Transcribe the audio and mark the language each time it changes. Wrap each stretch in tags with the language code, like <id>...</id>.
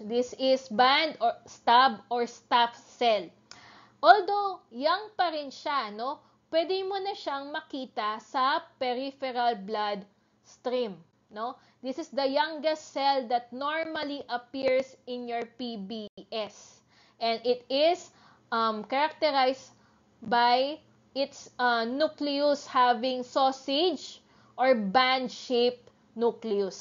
<en>This is band or stub or staph cell.</en> <tl>Although, young pa rin siya, no? Pwede mo na siyang makita sa peripheral blood stream, no?</tl> <en>This is the youngest cell that normally appears in your PBS. And it is characterized by its nucleus having sausage or band-shaped nucleus.</en>